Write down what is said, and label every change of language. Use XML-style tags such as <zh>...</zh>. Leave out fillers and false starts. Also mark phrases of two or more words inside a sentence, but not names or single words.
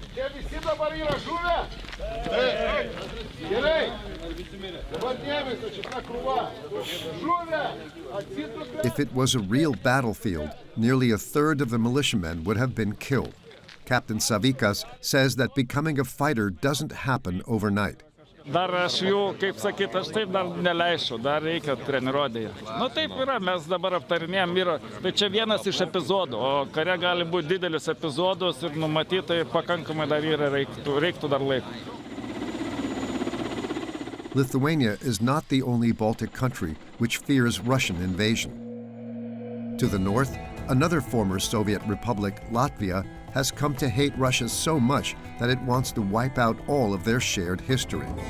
<en>If it was a real battlefield, nearly a third of the militiamen would have been killed. Captain Savikas says that becoming a fighter doesn't happen overnight.</en> <lt>Dar aš jų, kaip sakyt, aš taip dar neleisčiau, dar reikia treniruotėje. Nu taip yra, mes dabar aptarinėjom, yra, tai čia vienas iš epizodų, o kare gali būti didelis epizodus ir numatytai pakankamai dar yra, reiktų dar laiko.</lt> <en>Lithuania is not the only Baltic country which fears Russian invasion. To the north, another former Soviet republic, Latvia, has come to hate Russia so much that it wants to wipe out all of their shared history.</en>